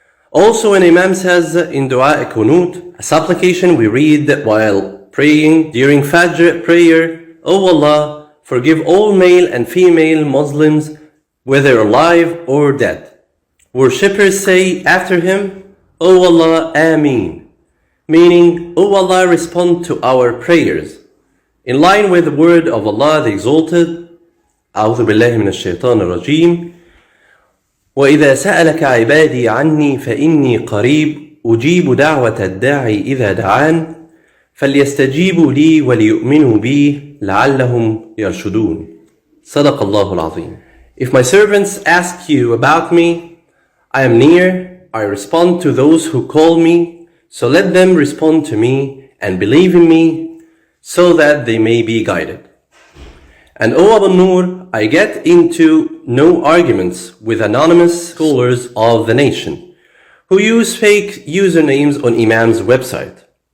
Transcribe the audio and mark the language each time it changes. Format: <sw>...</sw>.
<en>Also, an Imam says in Dua Kunut, a supplication we read while praying during Fajr prayer, O Allah, forgive all male and female Muslims, whether alive or dead. Worshippers say after him, O Allah, Ameen, meaning, O Allah, respond to our prayers. In line with the word of Allah the Exalted,</en> <ar>أعوذ بالله من الشيطان الرجيم وإذا سألك عبادي عني فإني قريب أجيب دعوة الداعي إذا دعان فليستجيبوا لي وليؤمنوا بي لعلهم يرشدون صدق الله العظيم.</ar> <en>If my servants ask you about me, I am near, I respond to those who call me, so let them respond to me and believe in me, so that they may be guided. And O Abu Nur, I get into no arguments with anonymous scholars of the nation, who use fake usernames on Imam's website.</en>